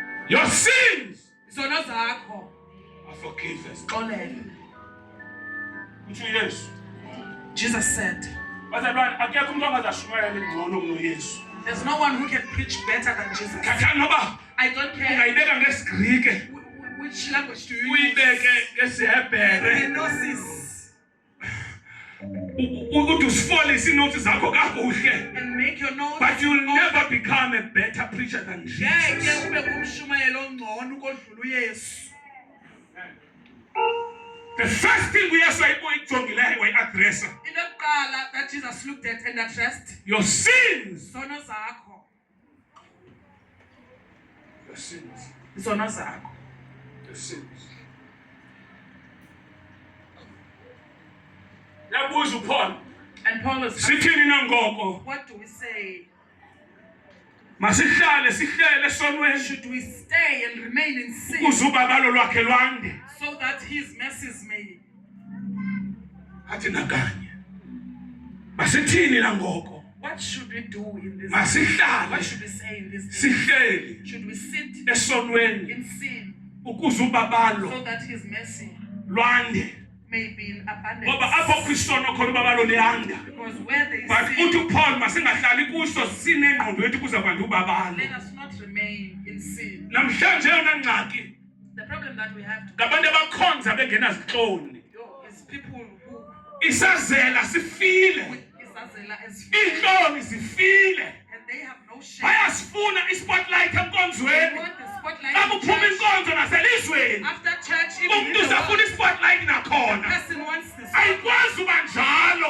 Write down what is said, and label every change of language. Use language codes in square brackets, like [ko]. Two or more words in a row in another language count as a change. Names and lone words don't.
[en] Your sins [xh] Izono zakho. [en] are forgiven. [xh] Xolele. Uthi uYesu. [en] Jesus said, [xh] Bazalwane akekho umuntu ongazashumayela ngcono kunoYesu. [en] there's no one who can preach better than Jesus. [xh] Khathana noba [en] I don't care [xh] ungayibeka ngesiGrike, [en] which language do you use. [xh] uyibeke ngesiHebhere. [en] Gnosis. [xh] Uthi usifolise inothi zakho kakuhle. [en] And make your notes. But you'll never become a better preacher than Jesus. [xh] Ngeke ube ngumshumayeli ongcono ukodlula uYesu. [en] The first thing we address [xh] Into yokuqala [en] that Jesus looked at and addressed, your sins. [xh] izono zakho. [en] Your sins. [xh] Izono zakho. [en] Your sins. [xh] Yabuza uPaul, [en] And Paul is asking, [xh] sithini na ngoko? [en] what do we say? [xh] Masihlale sihlele esonweni [en] Should we stay and remain in sin [xh] ukuze ubabalo lwakhe lwande. [en] so that his mercies may? [xh] Athi nakanye. Masithini na ngoko? [en] What should we do in this? [xh] Masihlale [en] What should we say in this? day? [xh] sihlele [en] Should we sit [xh] esonweni [en] in sin [xh] ukuze [en] so [xh] ubabalo [en] that his mercy [xh] lwande. [en] may be in [xh] Ngoba apho [en] abundance? [xh] kwisono khona ubabalo liyanda. [en] Because where there is But sin, [xh] uthi uPaul masingahlali kuso sinengqondo yethu kuze kwande ubabalo. [en] let us not remain in sin. [xh] Namhlanje yona ngxaki [en] The problem that we have [xh] ngabantu abakhonza bengenazihloni. [en] is people who [xh] Isazela sifile. [en] isazela as fear, [xh] Iintloni zifile. [en] and they have no shame. [xh] Bayasifuna ispotlight [en] They [xh] enkonzweni. [en] want the spotlight [xh] Xa [en] in [xh] kuphuma [en] church. [xh] inkonzo naselizweni. [en] After church, even in [xh] Umntu [en] the [xh] usafuna [en] world, [xh] ispotlight [en] the [xh] nakhona. [en] person wants this. [xh] Ayikwazi uba njalo.